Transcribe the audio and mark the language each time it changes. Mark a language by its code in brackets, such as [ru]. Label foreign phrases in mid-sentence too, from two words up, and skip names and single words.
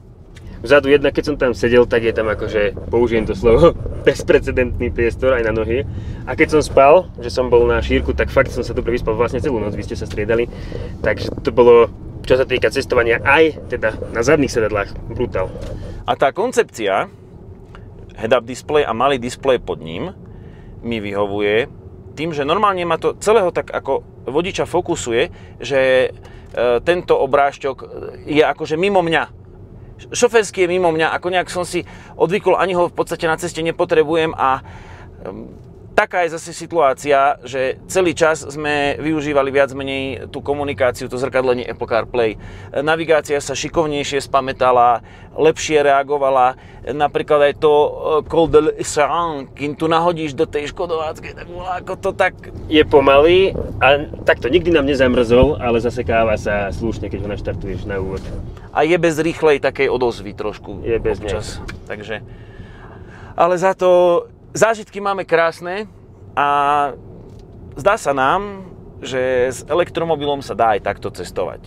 [sk] Vzadu jednak, keď som tam sedel, tak je tam akože, použijem to slovo, bezprecedentný priestor aj na nohy. A keď som spal, že som bol na šírku, tak fakt som sa dobre vyspal vlastne celú noc, vy ste sa striedali. Takže to bolo, čo sa týka cestovania, aj teda na zadných sedadlách, brutál. A tá koncepcia, [en] head-up display [sk] a malý displej pod ním mi vyhovuje tým, že normálne ma to celého tak ako vodiča fokusuje, že tento obrážťok je akože mimo mňa. Šoférsky je mimo mňa, ako nejak som si odvykol, ani ho v podstate na ceste nepotrebujem a taká je zase situácia, že celý čas sme využívali viac menej tú komunikáciu, to zrkadlenie Apple CarPlay. Navigácia sa šikovnejšie spamätala, lepšie reagovala. Napríklad aj to Col de l'Isère, kým tu nahodíš do tej škodováckej, tak ako to tak... Je pomalý a takto nikdy nám nezamrzol, ale zasekáva sa slušne, keď ho naštartuješ na úvod. A je bez rýchlej takej odozvy trošku. Je bez občas. Takže... Ale za to... Zážitky máme krásne a zdá sa nám, že s elektromobilom sa dá aj takto cestovať.